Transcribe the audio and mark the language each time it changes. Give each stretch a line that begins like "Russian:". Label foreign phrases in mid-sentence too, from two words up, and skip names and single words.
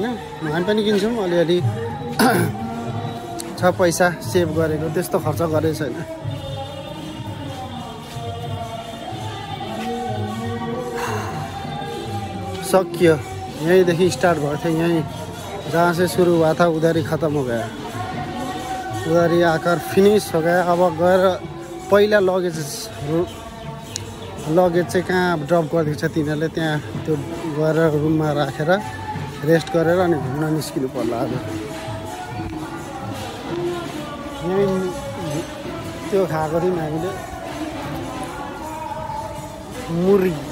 Nepali: हामी पनि किन्छौँ अलिअलि छ पैसा सेभ गरेको। त्यस्तो खर्च गरेको छैन। सकियो। यहीँदेखि स्टार्ट भएको थियो।
Hindi: यहीँ जहाँ से शुरू हुआ था उधर ही ख़त्म हो गया। उधर ही आकर फिनिश हो गया।
Nepali: अब गएर पहिला लगेज चाहिँ कहाँ ड्रप गरिदिएको छ तिनीहरूले। त्यहाँ त्यो गएर रुममा राखेर रेस्ट गरेर अनि घुम्न निस्किनु पर्ला। आज यहीँ त्यो खाएको थियौँ हामीले मुरी।